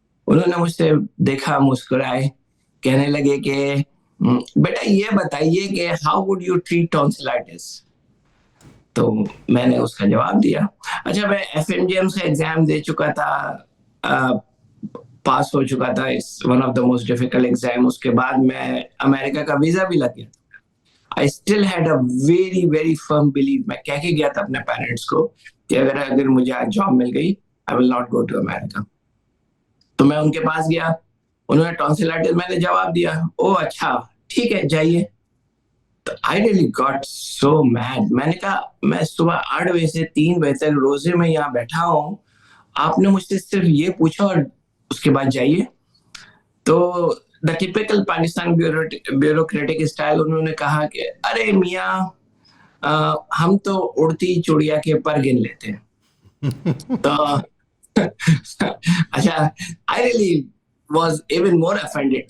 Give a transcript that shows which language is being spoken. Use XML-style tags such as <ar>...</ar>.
<ur>انہوں نے مجھ سے دیکھا, مسکرائے, کہنے لگے کہ بیٹا یہ بتائیے کہ</ur> <en>How would you treat tonsillitis.</en> <ur>تو میں نے اس کا جواب دیا. اچھا, میں FMGM سے ایگزام دے چکا تھا, پاس ہو چکا تھا,</ur> <en>One of the most difficult exam.</en> <ur>اس کے بعد میں امریکہ کا ویزا بھی لگ گیا.</ur> <en>I still had a very very firm belief.</en> <ur>میں کہہ کے گیا تھا اپنے پیرنٹس کو کہ اگر مجھے آج جاب مل گئی,</ur> <en>I will not go to America.</en> <ur>تو میں ان کے پاس گیا, انہوں نے ٹونسلائٹس, میں نے جواب دیا, او اچھا ٹھیک ہے جائیے. تو</ur> <en>I really got so mad.</en> <ur>میں نے کہا میں صبح 8 بجے سے 3 بجے تک روزے میں یہاں بیٹھا ہوں, آپ نے مجھ سے صرف یہ پوچھا اور اس کے بعد جائیے. تو</ur> <en>the typical</en> <ur>Pakistan bureaucratic style, انہوں نے کہا کہ ارے میاں ہم تو اڑتی چڑیا کے پر گن لیتے ہیں. تو اچھا,</ur> <en>I really was even more offended.</en>